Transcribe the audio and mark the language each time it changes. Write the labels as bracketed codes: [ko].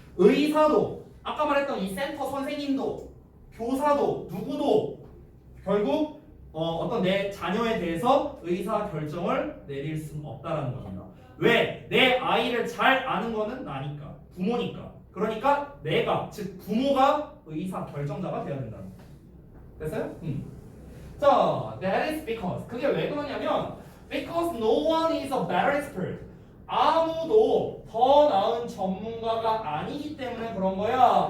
[ko] 의사도 아까 말했던 이 센터 선생님도 교사도 누구도 결국 어떤 내 자녀에 대해서 의사 결정을 내릴 수는 없다라는 겁니다. 왜? 내 아이를 잘 아는 거는 나니까. 부모니까. 그러니까 내가 즉 부모가 의사 결정자가 돼야 된다는 거예요. 됐어요? [en] 자, that is because. [ko] 그게 왜 그러냐면 [en] because no one is a better expert. [ko] 아무도 더 나은 전문가가 아니기 때문에 그런 거야.